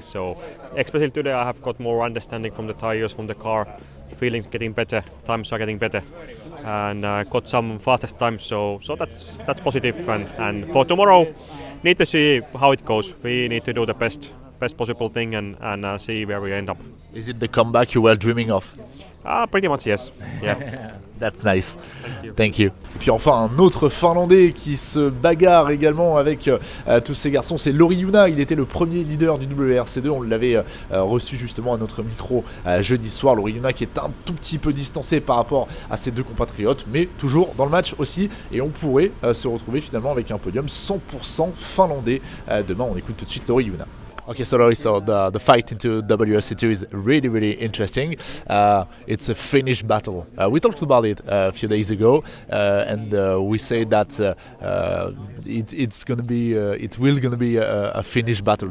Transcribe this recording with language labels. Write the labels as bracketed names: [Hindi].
[English] So especially today I have got more understanding from the tires, from the car, feelings getting better, times are getting better, and got some fastest times. So that's positive. And for tomorrow, need to see how it goes. We need to do the best best possible thing and see where we end up. Is it the comeback you were dreaming of? Pretty much yes. Yeah. That's nice. Thank you. Thank you. [French] Et puis enfin un autre Finlandais qui se bagarre également avec tous ces garçons, c'est Lauri Juna. Il était le premier leader du WRC2. On l'avait reçu justement à notre micro jeudi soir. Lauri Juna qui est un tout petit peu distancé par rapport à ses deux compatriotes, mais toujours dans le match aussi. Et on pourrait se retrouver finalement avec un podium 100% finlandais demain. On écoute tout de suite Lauri Juna. [English] Okay, so Lauri, the fight into WRC2 is really, really interesting. It's a Finnish battle. We talked about it a few days ago, and we say that it will gonna be a Finnish battle.